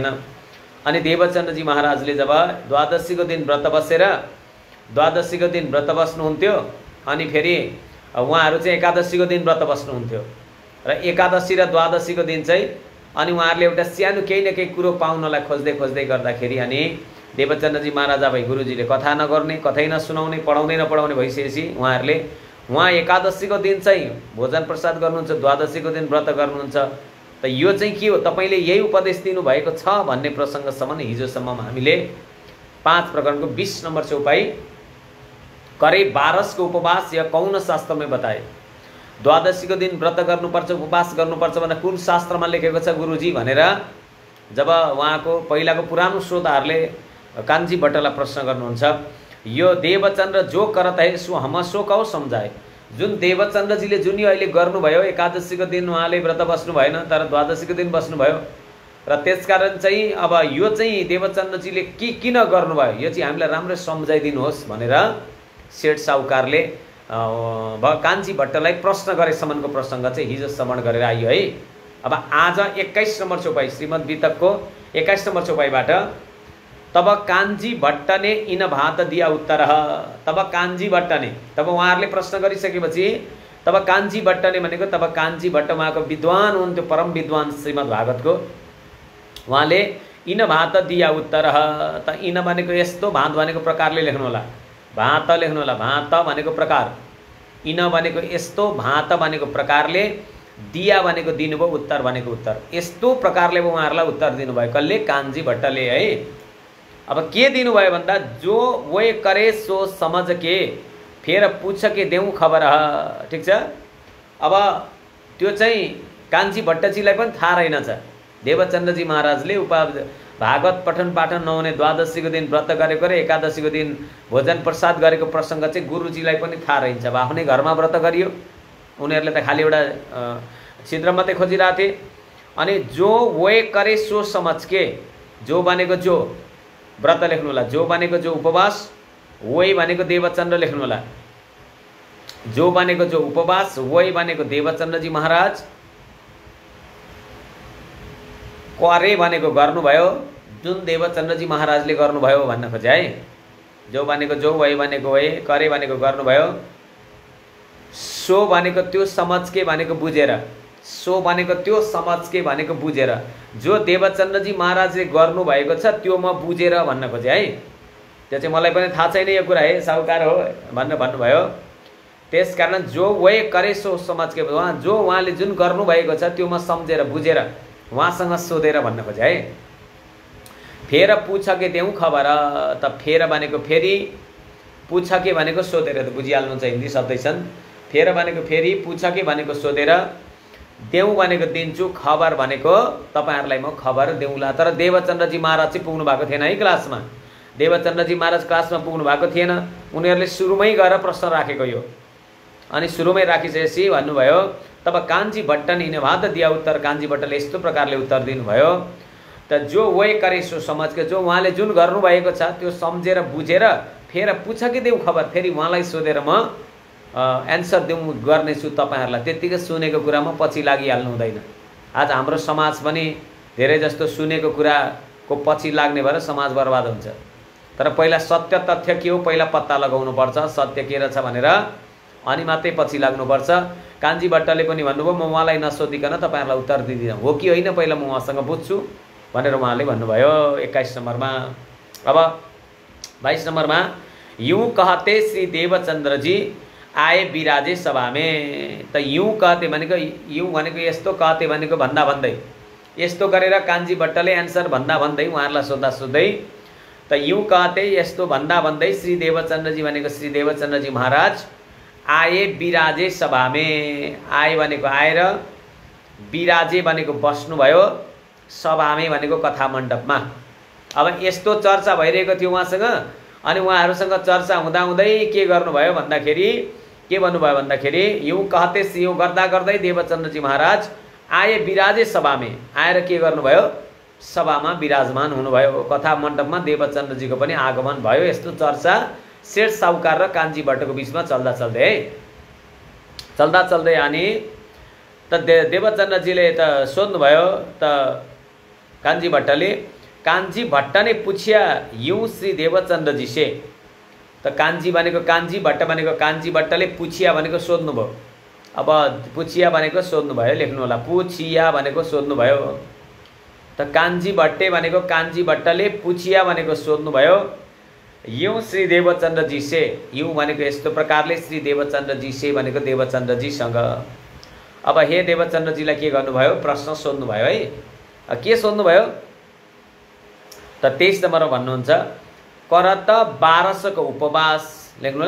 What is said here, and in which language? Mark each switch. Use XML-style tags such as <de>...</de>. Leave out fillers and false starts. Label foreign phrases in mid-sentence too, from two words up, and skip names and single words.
<ne>अनि देवचन्द्रजी महाराजले जब द्वादशीको दिन व्रत बसेर द्वादशीको दिन व्रत बस्नुहुन्थ्यो अनि फेरि उहाँहरू चाहिँ एकादशीको दिन व्रत बस्नुहुन्थ्यो र एकादशी र द्वादशीको दिन चाहिँ अनि उहाँहरूले एउटा सानो केही न केही कुरो पाउनलाई खोज्दै गर्दाखेरि अनि देवचन्द्रजी महाराजा भाइ गुरुजीले कथा नगर्ने, कथै नसुनाउने, पढाउँदै नपढाउने भइसकेपछि उहाँ एकादशीको दिन चाहिँ भोजन प्रसाद गर्नुहुन्छ, द्वादशीको दिन व्रत गर्नुहुन्छ। त यो चाहिँ के हो, तपाईँले यही उपदेश दिनुभएको छ भन्ने प्रसङ्गसम्म हिजोसम्म हामीले 5 प्रकरण को 20 नंबर चौपाई</ne> <hi>करे 12 को उपवास या कौन शास्त्र में बताए।</hi> <ne>द्वादशी को दिन व्रत गर्नुपर्छ, उपवास गर्नुपर्छ भनेर कुन शास्त्रमा लेखेको छ गुरुजी भनेर जब उहाँको पहिलाको पुरानो श्रोताहरूले कान्छी भट्टलाई प्रश्न गर्नुहुन्छ, यो</ne> <hi>देवचन्द्र जो करत है सो हम सो कहो समझाए।</hi> <ne>जुन देवचन्द्रजीले जुन अहिले गर्नुभयो, एकादशीको दिन उहाँले व्रत बस्नु भएन तर द्वादशीको दिन बस्नुभयो र त्यसकारण चाहिँ अब यो चाहिँ देवचन्द्रजीले किन गर्नुभयो यो चाहिँ हामीलाई राम्रै सम्झाइदिनुहोस् भनेर सेठ साहुकारले कान्छी भट्टलाई प्रश्न गरेसम्मको प्रसङ्ग चाहिँ हिजो श्रवण गरेर आइयो है। अब आज 21 नम्बर चौपाई श्रीमद् वितकको 21 नम्बर चौपाईबाट</ne> <hi>तब कान्छी भट्ट ने इन भात दिया उत्तर। तब कान्छी भट्ट ने,</hi> <ne>तब उहाँहरूले प्रश्न गरिसकेपछि</ne> <hi>तब कान्छी भट्ट ने</hi> <ne>भनेको तब कान्छी भट्ट उहाँको विद्वान हुन्थ्यो, परम विद्वान श्रीमद् भागवतको। उहाँले</ne> <hi>इन भात दिया उत्तर,</hi> <ne>त इन भनेको यस्तो, भात भनेको प्रकारले लेख्नु होला, भात लेख्नु होला, भात भनेको प्रकार, इन भनेको यस्तो, भात भनेको प्रकारले, दिया भनेको दिनुभयो, उत्तर भनेको उत्तर। यस्तो प्रकारले उहाँहरूलाई उत्तर दिनुभयो कसले? कान्छी भट्टले है। अब के दिनुभयो भन्दा</ne> <hi>जो वे करे सो समझ के फेर पूछ के देऊ खबर।</hi> <ne>ठिक छ। अब त्यो चाहिँ कान्छी भट्टजीलाई पनि थाहा रहेनछ। देवचन्द्रजी महाराजले भागवत पठन पाठन नहुने द्वादशीको दिन व्रत गरेको र एकादशीको दिन भोजन प्रसाद गरेको प्रसङ्ग चाहिँ गुरुजीलाई पनि थाहा रहन्छ। अब आफ्नै घरमा व्रत गरियो, उनीहरूले त खालि एउटा छिद्र मात्रै खोजिरहेको थिए। अनि</ne> <hi>जो वे करे सो समझ के,</hi> <ne>जो भनेको जो व्रत लेख्नु होला, जो भनेको जो उपवास, वे भनेको देवचन्द्र लेख्नु होला, जो भनेको जो उपवास, वे भनेको देवचन्द्रजी महाराज, करे भनेको गर्नुभयो, जुन देवचन्द्रजी महाराजले गर्नुभयो भन्न खोजे है। जो भनेको जो, वे भनेको वे, करे भनेको गर्नुभयो, सो भनेको त्यो</ne> <hi>समझ के</hi> <ne>भनेको बुझेर, सो भनेको त्यो</ne> <hi>समझ के</hi> <ne>भनेको बुझेर, जो देवचन्द्रजी महाराजले गर्नुभएको छ त्यो म बुझेर भन्न खोजे है। त्यो चाहिँ मलाई पनि थाहा छैन यो कुरा है, साहुकार हो भनेर भन्नुभयो। त्यसकारण</ne> <hi>जो वे करे सो समझ के,</hi> <ne>जो उहाँले जुन गर्नुभएको छ त्यो म सम्झेर बुझेर उहाँसँग सोधेर भन्न खोजे है।</ne> <hi>फेर पूछ के देऊ खबर,</hi> <ne>त फेर भनेको फेरि,</ne> <hi>पूछ के</hi> <ne>भनेको सोधेर, त बुझिहाल्नुहुन्छ हिन्दी शब्दै छन्। फेर भनेको फेरि,</ne> <hi>पूछ के</hi> <ne>भनेको सोधेर, देऊ भनेको दिन्छु, खबर भनेको तपाईहरुलाई म खबर देऊला। तर देवचन्द्रजी महाराज चाहिँ पुग्नु भएको थिएन है क्लासमा। देवचन्द्रजी महाराज क्लासमा पुग्नु भएको थिएन। उनीहरूले सुरुमै गएर प्रश्न राखेको यो। अनि सुरुमै राखिसकेपछि भन्नुभयो</ne> <hi>तब कान्छी भट्ट ने इन भात दिया उत्तर।</hi> <ne>कान्छी भट्टले यस्तो प्रकारले उत्तर दिनुभयो, त</ne> <hi>जो वे करे सो समझ के,</hi> <ne>जो उहाँले जुन गर्नुभएको छ त्यो सम्झेर बुझेर</ne> <hi>फेर पूछ के देऊ खबर,</hi> <ne>फेरि उहाँलाई सोधेर म एन्सर देऊ गर्नेछु तपाईहरुलाई। त्यतिकै सुनेको कुरामा पछि लागिहाल्नु हुँदैन। आज हाम्रो समाज पनि धेरै जस्तो सुनेको कुराको पछि लाग्ने भएर समाज बर्बाद हुन्छ। तर पहिला सत्य तथ्य के हो पहिला पत्ता लगाउनु पर्छ, सत्य के रहेछ भनेर, अनि मात्रै पछि लाग्नुपर्छ। कान्छी भट्टले पनि भन्नुभयो म उहाँलाई नसोधिकन तपाईहरुलाई उत्तर दिदिन, हो कि होइन पहिला म उहाँसँग बुझ्छु भनेर उहाँले भन्नुभयो 21 नम्बरमा। अब 22 नम्बरमा</ne> <hi>यूं कहते श्री देवचन्द्र जी आए विराजे सभा में।</hi> <ne>त</ne> <hi>यूं कहते</hi> <ne>भनेको, यूं भनेको यस्तो, कहते भनेको भन्दा भन्दै, यस्तो गरेर कान्छी भट्टले एन्सर भन्दा भन्दै उहाँहरूलाई सोद्धा सोध्दै, त</ne> <hi>यूं कहते</hi> <ne>यस्तो भन्दा भन्दै श्री देवचन्द्रजी भनेको श्री देवचन्द्रजी महाराज</ne> <hi>आए विराजे सभा में।</hi> <ne>आए भनेको आएर, विराजे भनेको बस्नुभयो, सभामे भनेको कथा मण्डपमा। अब यस्तो चर्चा भइरहेको थियो उहाँसँग। अनि उहाँहरूसँग चर्चा हुँदा हुँदै के गर्नुभयो भन्दाखेरि, के भन्नुभयो भन्दाखेरि,</ne> <hi>यूं कहते</hi> <ne>यूं गर्दा गर्दै देवचन्द्रजी महाराज</ne> <hi>आए विराजे सभामे,</hi> <ne>आएर के गर्नुभयो सभामा विराजमान हुनुभयो। कथा मण्डपमा देवचन्द्रजीको पनि आगमन भयो। यस्तो चर्चा सेठ साहुकार र कान्छी भट्टको बीचमा चल्दा चल्दै है, चल्दा चल्दै अनि त देवचन्द्रजीले त सोध्नुभयो, त कान्छी भट्टले,</ne> <hi>कान्छी भट्ट ने पूछिया यूं श्री देवचन्द्रजी से।</hi> <ne>त कान्छी भनेको, कान्छी भट्ट भनेको कान्छी भट्टले पूछिया भनेको सोध्नुभयो। अब पूछिया भनेको सोध्नुभयो लेख्नु होला, पूछिया भनेको सोध्नुभयो। त कान्छी भट्टे भनेको कान्छी भट्टले पुछिया भनेको सोध्नुभयो</ne> <hi>यूँ श्री देवचन्द्रजी से,</hi> <ne>यूँ भनेको यस्तो प्रकारले</ne> <hi>श्री देवचन्द्रजी से</hi> <ne>भनेको देवचन्द्रजीसँग। अब हे देवचन्द्रजीलाई के गर्नुभयो, प्रश्न सोध्नुभयो है। के सोध्नुभयो त 23 नम्बरमा भन्नुहुन्छ</ne> <hi>करत 12 को उपवास,</hi> <ne>लेख्नु होला।</ne>